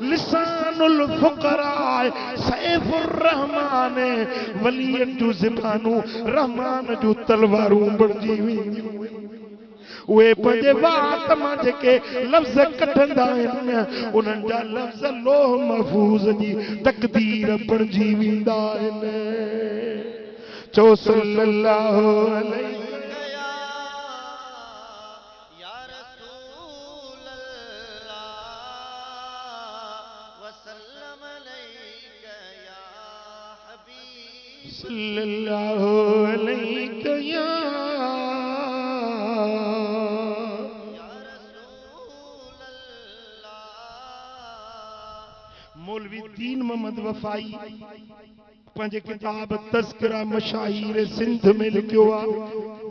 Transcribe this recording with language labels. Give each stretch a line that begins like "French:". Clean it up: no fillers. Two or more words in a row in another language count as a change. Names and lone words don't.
Arabic: لسان الفقراء سيف الرحمن,
Sindhi: वलियन जूं ज़बानूं रहमान जूं तलवारूं बणिजी वेंदियूं। उहे पंहिंजे वात मां जेके लफ़्ज़ कढंदा आहिनि उन्हनि जा लफ़्ज़ लोह महफूज़ जी तक़दीर बणिजी वेंदा आहिनि।
Arabic: चओ صلى الله عليه يا رسول الله وسلم عليك يا حبيب صلى الله عليك يا رسول الله.
Sindhi: मौलवी दीन मोहम्मद वफाई पंहिंजे किताब तज़किरा मशाहिर सिंध में लिखियो आहे।